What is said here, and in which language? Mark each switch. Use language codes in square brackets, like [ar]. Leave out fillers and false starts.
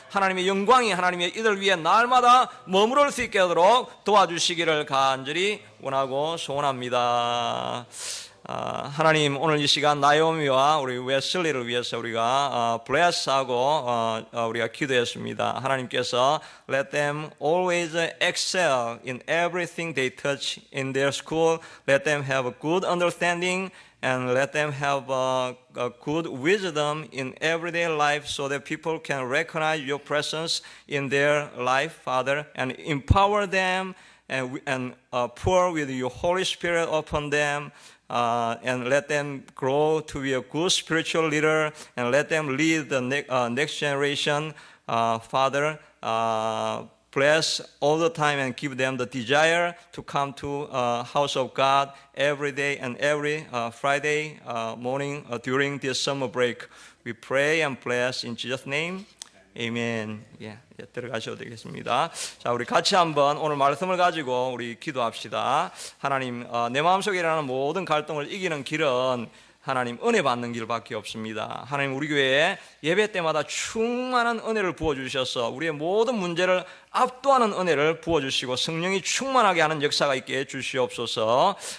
[ko] 하나님의 영광이 하나님의 이들 위에 날마다 머무를 수 있게 하도록 도와주시기를 간절히 원하고 소원합니다. 하나님 오늘 이 시간 나오미와 우리 웨슬리를 위해서 우리가 bless하고 우리가 기도했습니다. 하나님께서 [en] let them always excel in everything they touch in their school. Let them have a good understanding and let them have a good wisdom in everyday life so that people can recognize your presence in their life, Father, and empower them and pour with your Holy Spirit upon them. And let them grow to be a good spiritual leader and let them lead the next generation. Father, bless all the time and give them the desire to come to house of God every day and every Friday morning during this summer break. We pray and bless in Jesus' name. [ko] 아멘. 예, 들어가셔도 되겠습니다. 자, 우리 같이 한번 오늘 말씀을 가지고 우리 기도합시다. 하나님, 내 마음속에 일어나는 모든 갈등을 이기는 길은 하나님 은혜 받는 길밖에 없습니다. 하나님 우리 교회에 예배 때마다 충만한 은혜를 부어주셔서 우리의 모든 문제를 압도하는 은혜를 부어주시고 성령이 충만하게 하는 역사가 있게 해주시옵소서.